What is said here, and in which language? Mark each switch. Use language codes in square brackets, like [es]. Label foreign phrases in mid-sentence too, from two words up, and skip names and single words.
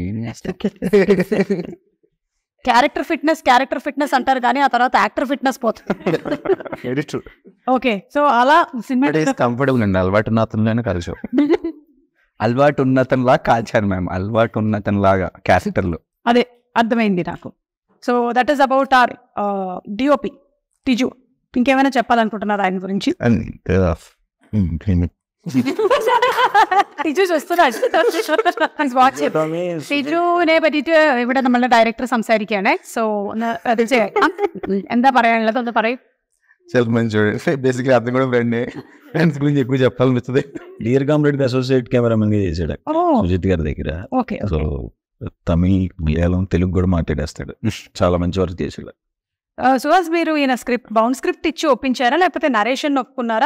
[en] character fitness [te] అంటారు కానీ ఆ తర్వాత [en] actor fitness [te] పోతుంది. [en] okay, so [te] అలా సినిమా కంఫర్టబుల్ అండి. అలవాటు ఉన్నతను కలిసి అలవాటు ఉన్నతనిలా కాల్చారు మ్యామ్, అలవాటు ఉన్నతనిలాగా క్యారెక్టర్లు. అదే అర్థమైంది నాకు. [en] so that is about our DOP టిజు. [te] ఇంకేమైనా చెప్పాలనుకుంటున్నారు ఆయన గురించి? [ml] ടിജു ടിജുവിനെ പറ്റിയിട്ട് ഇവിടെ നമ്മളുടെ ഡയറക്ടർ സംസാരിക്കുകയാണ്. സോ ഒന്ന് അത് എന്താ പറയാനുള്ളത് ഒന്ന് പറയും. [te] బేసిక్లీ అతను కూడా ఫ్రెండ్స్ గురించి ఎక్కువ చెప్పాలనిపిస్తుంది. డియర్ కామ్రేడ్ [en] associate cameraman [te] గా చేశాడు సుజిత్ గారి దగ్గర. సో తమిళ్ మలయాళం తెలుగు కూడా మాట్లాడేస్తాడు, చాలా మంచి వర్క్ చేశాడు. సుహాస్, మీరు ఈయన [en] bound script [te] ఇచ్చి ఒప్పించారా లేకపోతే నరేషన్ ఒప్పుకున్నారా?